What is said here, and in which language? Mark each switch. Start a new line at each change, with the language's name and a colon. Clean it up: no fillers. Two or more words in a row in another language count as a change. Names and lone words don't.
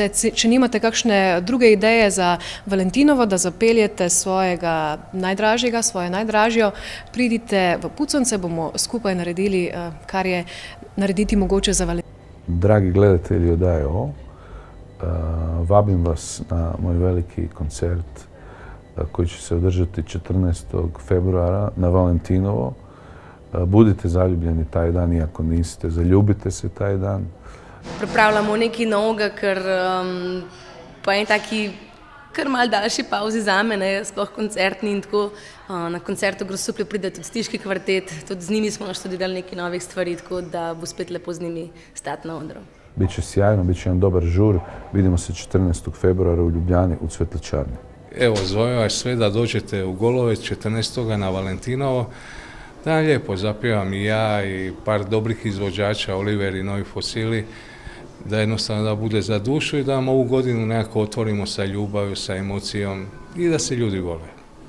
Slovenian: Če nimate kakšne druge ideje za Valentinovo, da zapeljete svojega najdražjega, svojo najdražjo, pridite v Puconce, bomo skupaj naredili, kar je narediti mogoče za Valentinovo.
Croatian: Dragi gledatelji oddaje O, vabim vas na moj veliki koncert koji će se održati 14. februara na Valentinovo. Budite zaljubljeni taj dan, iako niste, zaljubite se taj dan.
Slovenian: Pripravljamo nekaj novega, ker po eni taki kar mal daljši pauzi zame, sploh koncertni in tako. Na koncertu Grosuplje pride tudi Stiški kvartet, tudi z njimi smo naštudirali nekaj novih stvari, tako da bo spet lepo z njimi stati na odru.
Croatian: Biće sjajno, bit će jedan dobar žur. Vidimo se 14. februara u Ljubljani u Cvetličarni. Evo, zovem vas sve da dođete u Golovec 14. na Valentinovo. Da lijepo zapjevam i ja i par dobrih izvođača, Oliver i Novi Fosili, da jednostavno da bude za dušu i da ovu godinu nekako otvorimo sa ljubavlju, sa emocijom i da se ljudi vole.